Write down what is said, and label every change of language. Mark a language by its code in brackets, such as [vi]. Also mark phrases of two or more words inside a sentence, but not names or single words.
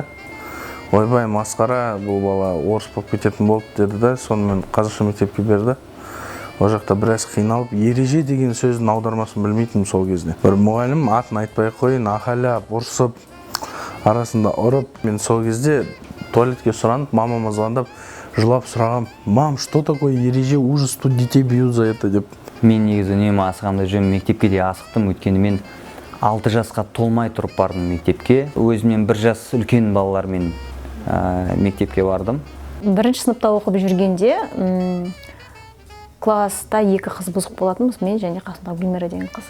[kk] Ойбай, масқара, бұл бала орыс болып кететін болды деді да, сонымен қазақша мектепке берді. Ол жақта біраз қиналып, ереже деген сөздің аудармасын білмейтінмін сол кезде. Бір мұғалім атын айтпай қойын, ақайлап, ұрсып, арасында ұрып. Мен сол кезде туалетке сұранып, мамама звондап, жылап сұрағам, [ru] мам, что такое ереже, ужас, тут детей бьют за это деп. [kk] Мен негізі үнемі асығамда жүрмін, мектепке де асықтым, өйткені мен 6 жасқа толмай тұрып бардым мектепке. Өзімнен 1 жас үлкен балалармен мектепке бардым. 1-ші сыныпта оқып жүргенде класста 2 қыз бұзық болатынбыз, мен және қасымдағы Гүлмира деген қыз.